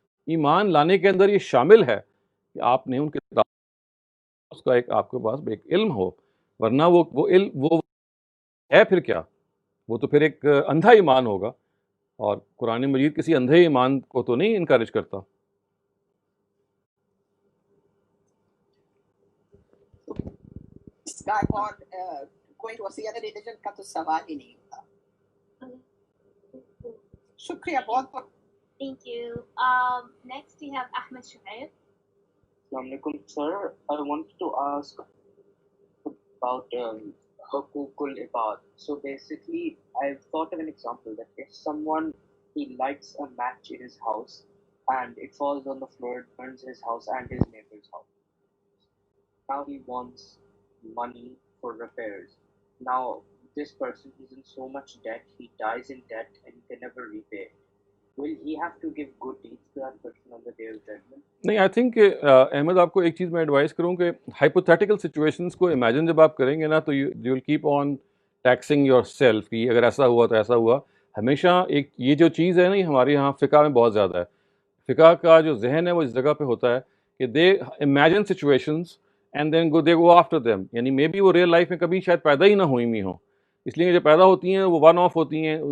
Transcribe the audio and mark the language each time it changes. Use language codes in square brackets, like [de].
[ur] ایمان لانے کے اندر یہ شامل ہے کہ آپ نے ان کتابوں اس کا ایک آپ کے پاس ایک علم ہو، ورنہ وہ علم وہ ہے پھر کیا؟ وہ تو پھر ایک اندھا ایمان ہوگا، اور قرآن مجید کسی اندھے ایمان کو تو نہیں انکریج کرتا. اس کا اور کوئی وسیع ریلیجن کا تو سوال ہی نہیں ہوتا. شکریہ بہت بہت. [en] Thank you. Next we have Ahmed Shuaib. Assalamu alaikum, sir. I wanted to ask about hukukul ibad. So basically, I've thought of an example that if someone, he lights a match in his house and it falls on the floor, it burns his house and his neighbor's house. Now he wants money for repairs. Now this person is in so much debt, he dies in debt and he can never repay. Will he have to give good deeds to that person on the day of judgment? [ur] نہیں، [en] I think [ur] Ahmad آپ کو ایک چیز میں advise کروں کہ hypothetical situations کو imagine جب آپ کریں گے نا تو [en] you will keep on taxing yourself [ur] کہ اگر ایسا ہوا تو ایسا ہوا. ہمیشہ ایک یہ جو چیز ہے نا، یہ ہمارے یہاں فقہ میں بہت زیادہ ہے. فقہ کا جو ذہن ہے وہ اس جگہ پہ ہوتا ہے کہ [en] they imagine situations and then they go after them, [ur] یعنی مے بی وہ ریئل لائف میں کبھی شاید پیدا ہی نہ ہوئی بھی ہوں، اس لیے جو پیدا ہوتی ہیں وہ ون آف ہوتی ہیں.